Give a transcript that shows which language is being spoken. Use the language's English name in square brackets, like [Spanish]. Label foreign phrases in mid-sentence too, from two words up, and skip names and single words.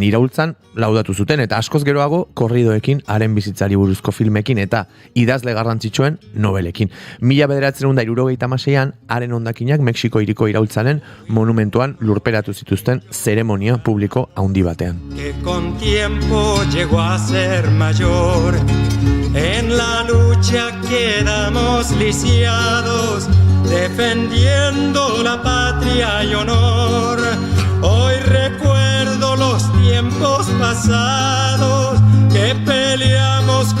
[Basque] Iraultzan laudatu zuten eta askoz geroago korridoekin, haren bizitzari buruzko filmekin eta idazle garrantzitsuen nobelekin. 1976an haren hondakinak Mexiko hiriko iraultzaren monumentuan lurperatu zituzten zeremonia publiko handi batean. [Spanish] Que con tiempo llegó a ser mayor, en la lucha quedamos lisiados, defendiendo la patria y honor. Hoy recuerdo los tiempos pasados que peleamos